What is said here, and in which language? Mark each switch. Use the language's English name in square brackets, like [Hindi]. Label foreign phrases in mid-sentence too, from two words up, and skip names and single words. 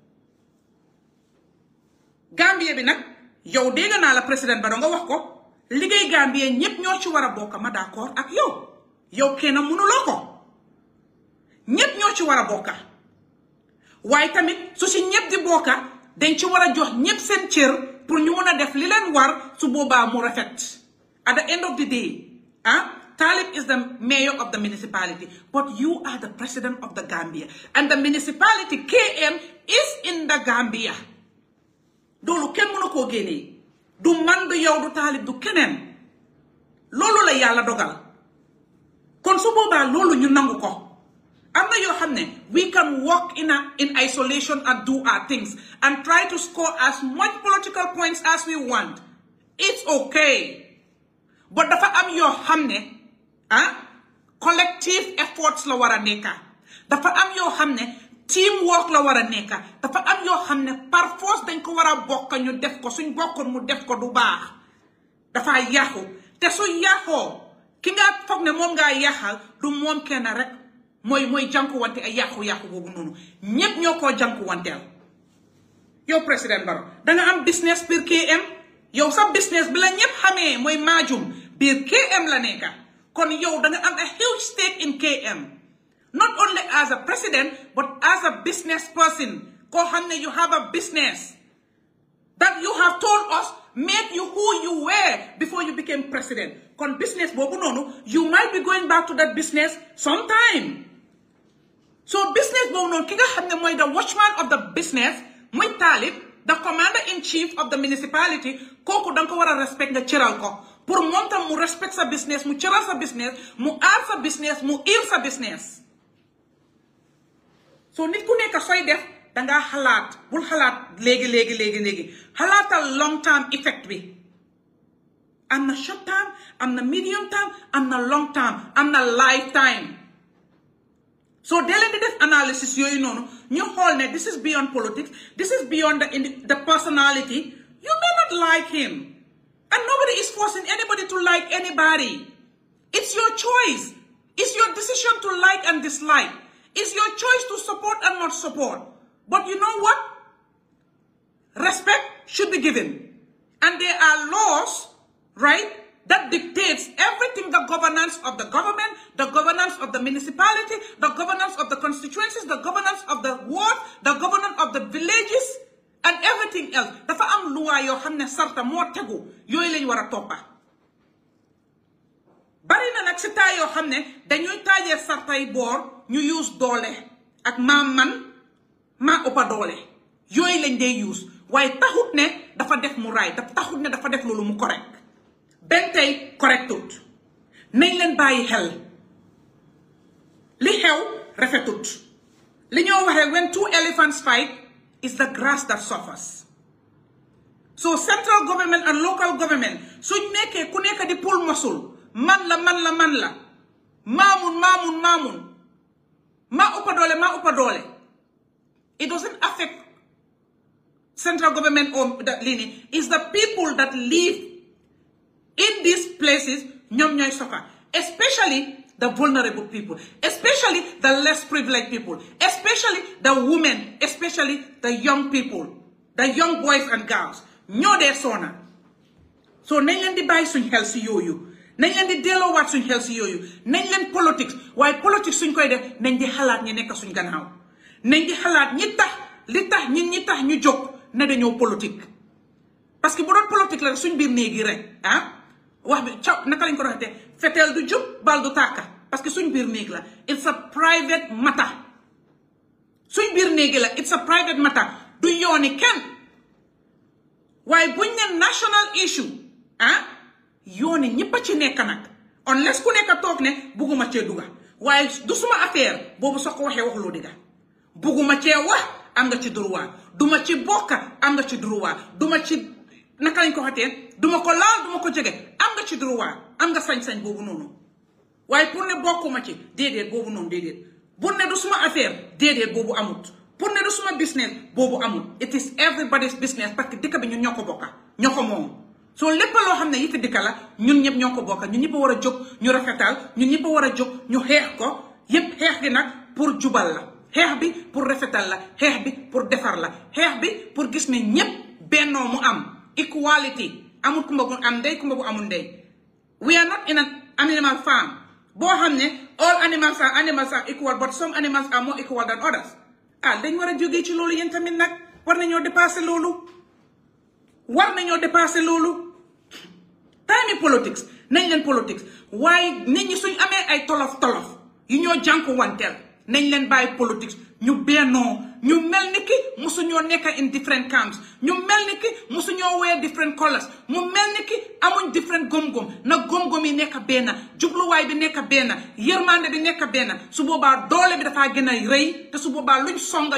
[Wolof] Gambie bi nag yow dégg naa la président Barrow nga wax ko liggéey Gambie ñëpp ñoo ci war a bokk ma d'accord ak yow kenn mënuloo ko ñëpp ñoo ci war a bokka. waaye tamit su si ñëpp di bokka dañ ci war a jox ñëpp seen cër pour ñu mën a def li leen war su boobaa mu rafet. [English] At the end of the day, Talib is the mayor of the municipality, but you are the president of the Gambia. And the municipality, KM, is in the Gambia. [Wolof] loolu kenn mënu koo génnee du man du yow du taalib du keneen loolu la yàlla dogal kon su boobaa loolu ñu nangu ko am na yoo xam ne [English] we can walk in isolation and do our things and try to score as much political points as we want it's okay [Wolof] but dafa am yoo xam ne [English] collective efforts [Wolof] la war a nekka dafa am yoo xam ne teamwork la war a nekka dafa am yoo xam ne [French] par force [Wolof] dañ ko war a bokk ñu def ko suñ bokkoon mu def ko du baax dafa yàqu te su yàqoo ki nga foog ne moom ngaa yàqal du moom kenn rek mooy jànkuwante ay yàqu-yàqu boobu noonu ñépp ñoo koo jànkuwanteel yow président Barrow danga am business biir KM yow sa business bi la ñépp xamee mooy maajum biir KM la nekka kon yow danga am [English] a huge stake in KM not only as a president but as a business person [Wolof] koo xam ne [English] you have a business that you have told us make you who you were before you became president [Wolof] kon business boobu noonu [English] you might be going back to that business sometime [Wolof] so business boobu noonu ki nga xam ne mooy [English] the watchman of the business [Wolof] muy Talib [English] the commander-in-chief of the municipality [Wolof] kooku danga ko war a respect nga cëral ko pour moom tam mu respect sa business mu cëral sa business mu aar sa business mu iir sa business so nit ku nekk sooy def dangaa xalaat bul xalaat léegi xalaatal [English] long term effect [Wolof] bi am na [English] short term [Wolof] am na [English] medium term [Wolof] am na [English] long term [Wolof] am na lifetime so dee leen di def analysis yooyu noonu ñu xool ne [English] this is beyond politics this is beyond the personality you may not like him and nobody is forcing anybody to like anybody it's your choice it's your decision to like and dislike it's your choice to support and not support but you know what respect should be given and there are laws right that dictates everything the governance of the government the governance of the municipality the governance of the constituencies the governance of the ward the governance of the villages and everything else [Wolof] dafa am loi yoo xam ne sarta moo tegu yooyu lañ war a toppa bari na nag si taay yoo xam ne dañuy taajee sartay boor ñu use doole ak maa ëppa doole yooyu lañ dee use waaye taxut ne dafa def mu raay taxut ne dafa def loolu mu correct benn tey correctut nañ leen bàyyi xel li xew rafetut li ñoo waxee [English] when two elephants fight is the grass that suffers so central government and local government [Wolof] suñ nekkee ku nekk di pul mosul man la maamun maa ëppa doole [English] it doesn't affect central government or lini is the people that live in these places [Wolof] ñoom ñooy [English] suffer especially the vulnerable people especially the less privileged people especially the women especially the young people the young boys and girls [Wolof] ñoo dee soona so nañ leen di bàyyi suñ xel si yooyu nañ leen di delloowaat suñ xel si yooyu nañ leen politique waaye politique suñ koy def nañ di xalaat ñi nekk suñ gannaaw nañ di xalaat ñi tax ñu jóg ne dañoo politique [French] parce que [Wolof] bu doon politique la suñ biir néegi rek wax bi caw naka lañ ko doxatee feteel du jub bal du tàkka [French] parce que [Wolof] suñ biir néeg la [English] it's a private matter [Wolof] suñ biir néegi la [English] it's a private matter [Wolof] du yooni kenn waaye buñ ne [English] national issue [Wolof] yooni ñëpp a ci nekk nag unless ku nekk toog ne bugguma cee dugga waaye du suma affaire boobu soo ko waxee waxuloo digga bugguma cee wax am nga ci droit duma ci bokka am nga ci droit duma ci naka lañ ko xatee duma ko laal duma ko jege am nga ci droit am nga sañ-sañ boobu noonu waaye pour ne bokkuma ci déedéet boobu noonu déedéet bu ne du suma affaire déedéet boobu amut pour ne du suma business boobu amut [English] it is everybody's business [French] parce que [Wolof] dëkk bi ñun ñoo ko bokka ñoo ko moom soo lépp loo xam ne yi fi dëkk la ñun ñëpp ñoo ko bokka ñun ñëpp a war a jóg ñu rafetal ñun ñëpp a war a jóg ñu xeex ko yépp xeex gi nag pour jubal la xeex bi pour rafetal la xeex bi pour defar la xeex bi pour gis ne ñëpp bennoo mu am equality amul kumba bu am ndey kumba bu amul ndey [English] we are not in an animal farm [Wolof] boo xam ne [English] all animals are equal but some animals are more equal than others [Wolof] dañ war a jógee ci loolu yéen tamit nag war nañoo dépasser loolu [English] time politics [Wolof] nañ leen politics waaye nit ñi suñ amee ay tolof yu ñoo jànku wanteel nañ leen bàyyi politics ñu bennoo ñu mel ni ki musuñoo nekk [English] in different camps [Wolof] ñu mel ni ki musuñoo [English] wear different colors [Wolof] mu mel ni ki amuñ different gom-gom na gom-gom yi nekk benn jubluwaay bi nekk benn yërmande bi nekk benn su boobaa doole bi dafaa gën a rëy te su boobaa luñ songa